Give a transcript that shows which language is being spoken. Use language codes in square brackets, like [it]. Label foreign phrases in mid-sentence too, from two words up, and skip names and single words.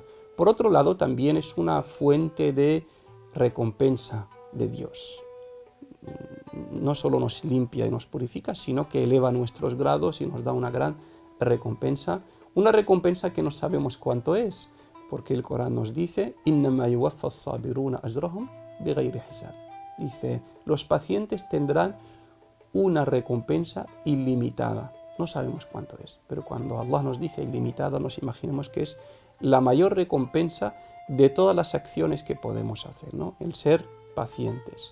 [es] Por otro lado, también es una fuente de recompensa de Dios. No solo nos limpia y nos purifica, sino que eleva nuestros grados y nos da una gran recompensa. Una recompensa que no sabemos cuánto es, porque el Corán nos dice: [ar] إِنَّمَا يُوَفَّى الصَّابِرُونَ أَجْرَهُمْ بِغَيْرِ حِسَابٍ. [es] Dice: los pacientes tendrán una recompensa ilimitada. No sabemos cuánto es, pero cuando Allah nos dice ilimitada, nos imaginemos que es la mayor recompensa de todas las acciones que podemos hacer, ¿no? El ser pacientes.